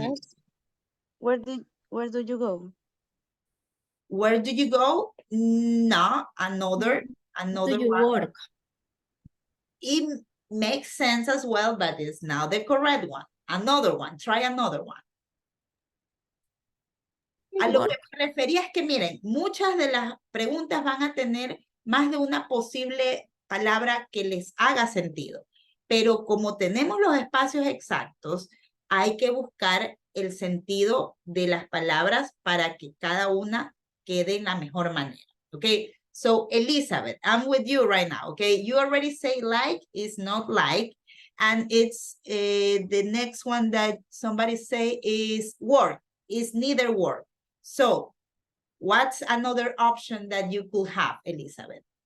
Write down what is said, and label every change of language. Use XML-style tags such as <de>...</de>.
<en>Yes. Where do you go? Where do you go? No, another Do you one. work? It makes sense as well, but it's not the correct one. Another one, try another one.</en> <es>A lo que me refería es que miren, muchas de las preguntas van a tener más de una posible palabra que les haga sentido, pero como tenemos los espacios exactos, hay que buscar el sentido de las palabras para que cada una quede en la mejor manera, okay?</es> <en>So, Elizabeth, I'm with you right now, okay? You already say like is not like, and it's the next one that somebody say is work, is neither work. So, what's another option that you could have, Elizabeth?</en>